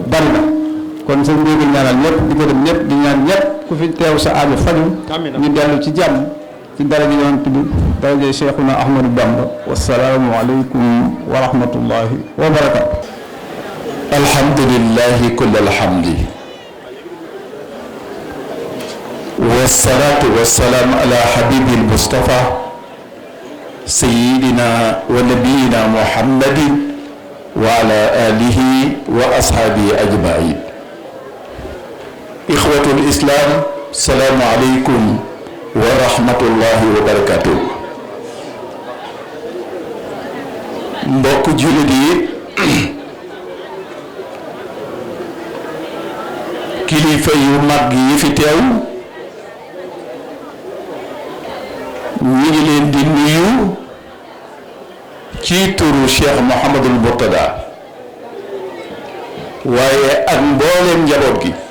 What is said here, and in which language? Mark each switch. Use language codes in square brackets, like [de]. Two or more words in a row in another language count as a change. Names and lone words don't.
[wo] bari na kon sëñ bi ngi ñaanal ñëpp di gërëm ñëpp di ñaan ñëpp ku fi teew sa aajo faju ñu dellu ci jàmm ci daraja yonent bi daraja Cheikhuna Ahmadou Bamba [ar] والسلام عليكم ورحمة الله وبركاته الحمد لله كل الحمد والصلاة والسلام على الحبيب المصطفى سيدنا ونبينا محمد وعلى آله وأصحابه أجمعين إخوة الإسلام سلام عليكم ورحمة الله وبركاته [wo] mbokk jullit yi kilifa yu mag yi fi teew ñu ngi leen di nuyu ci turu Cheikh Mouhamadul Mourtada waaye ak mbooleem njaboot gi